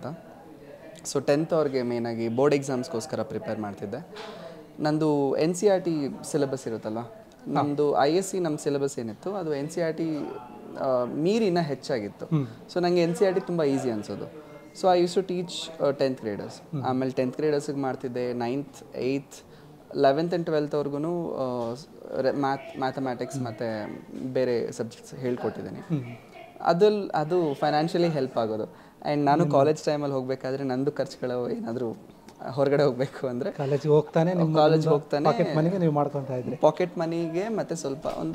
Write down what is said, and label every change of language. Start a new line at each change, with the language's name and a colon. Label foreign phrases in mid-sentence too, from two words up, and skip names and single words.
Kannada: ಸೊ 10th ಅವ್ರಿಗೆ ಮೇಯ್ನಾಗಿ
English: board examsಗೋಸ್ಕರ
Kannada: ಪ್ರಿಪೇರ್ ಮಾಡ್ತಿದ್ದೆ. ನಂದು NCERT ಸಿಲೆಬಸ್ ಇರುತ್ತಲ್ವ, ನಮ್ಮದು ISC ನಮ್ಮ ಸಿಲೆಬಸ್ ಏನಿತ್ತು ಅದು NCERT ಮೀರಿನ ಹೆಚ್ಚಾಗಿತ್ತು. ಸೊ ನನಗೆ NCERT ತುಂಬ ಈಸಿ ಅನಿಸೋದು.
English: so I use to teach 10th graders.
Kannada: ಆಮೇಲೆ 10th ಗ್ರೇಡರ್ಸಿಗೆ ಮಾಡ್ತಿದ್ದೆ. 9th, 8th, 11th and 12th ಅವ್ರಿಗೂ ಮ್ಯಾಥಮ್ಯಾಟಿಕ್ಸ್ ಮತ್ತು ಬೇರೆ ಸಬ್ಜೆಕ್ಟ್ಸ್ ಹೇಳ್ಕೊಟ್ಟಿದ್ದೀನಿ. ಅದು
English: financially help
Kannada: ಆಗೋದು. ಆ್ಯಂಡ್ ನಾನು
English: college timeಲ್ಲಿ
Kannada: ಹೋಗಬೇಕಾದ್ರೆ ನಂದು ಖರ್ಚುಗಳು ಏನಾದರೂ ಹೊರಗಡೆ ಹೋಗಬೇಕು ಅಂದರೆ ಕಾಲೇಜಿಗೆ ಹೋಗ್ತಾನೆ
English: pocket moneyಗೆ
Kannada: ಮತ್ತು ಸ್ವಲ್ಪ ಒಂದು